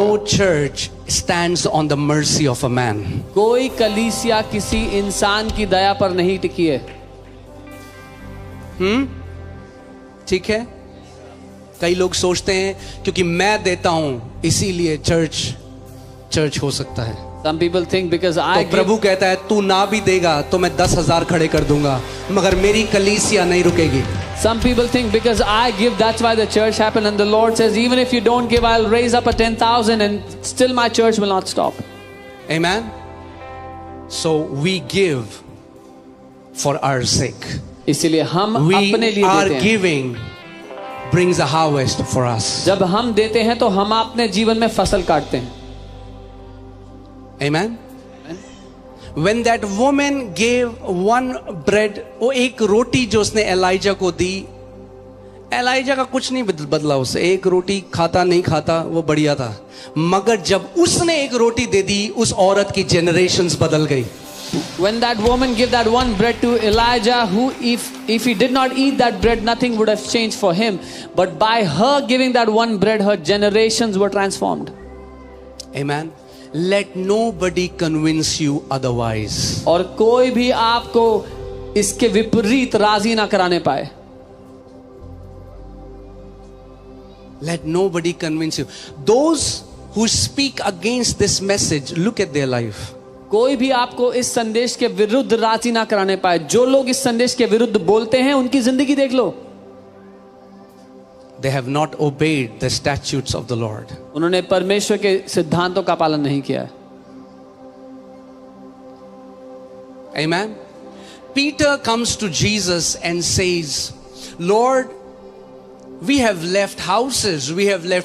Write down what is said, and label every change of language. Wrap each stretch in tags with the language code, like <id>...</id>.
<en>No church stands on the mercy of a man.</en> <hi>कोई कलीसिया किसी इंसान की दया पर नहीं टिकी है। ठीक है? कई लोग सोचते हैं क्योंकि मैं देता हूं इसीलिए चर्च हो सकता है।</hi> <en>Some people think because I</en> <hi>तो</hi> <en>give,</en> <hi>प्रभु कहता है तू ना भी देगा तो मैं 10,000 खड़े कर दूंगा, मगर मेरी कलीसिया नहीं रुकेगी।</hi> <en>some people think because I give, that's why the church happened. And the Lord says, even if you don't give, I'll raise up a 10,000 and still my church will not stop. Amen. So we give for our sake.</en> <hi>इसीलिए हम अपने</hi> <en>We</en> <hi>लिए</hi> <en>are</en> <hi>देते हैं।</hi> <en>giving brings a harvest for us.</en> <hi>जब हम देते हैं तो हम अपने जीवन में फसल काटते हैं।</hi> <en>Amen. When that woman gave one bread,</en> <hi>वो एक रोटी जो उसने एलाइजा को दी, एलाइजा का कुछ नहीं बदला, उससे एक रोटी खाता नहीं खाता वो बढ़िया था, मगर जब उसने एक रोटी दे दी उस औरत की जनरेशन्स बदल गई।</hi> <en>When that woman gave that one bread to Elijah, who if he did not eat that bread, nothing would have changed for him. But by her giving that one bread, her generations were transformed. Amen. Let nobody convince you otherwise.</en> <hi>और कोई भी आपको इसके विपरीत राजी ना कराने पाए।</hi> <en>Let nobody convince you. Those who speak against this message, look at their life.</en> <hi>कोई भी आपको इस संदेश के विरुद्ध राजी ना कराने पाए। जो लोग इस संदेश के विरुद्ध बोलते हैं उनकी जिंदगी देख लो।</hi> <en>They have not obeyed the statutes of the Lord.</en> <hi>उन्होंने परमेश्वर के सिद्धांतों का पालन नहीं किया है।</hi> <en>Amen. Peter comes to Jesus and says, Lord, we have left houses, we have left</en>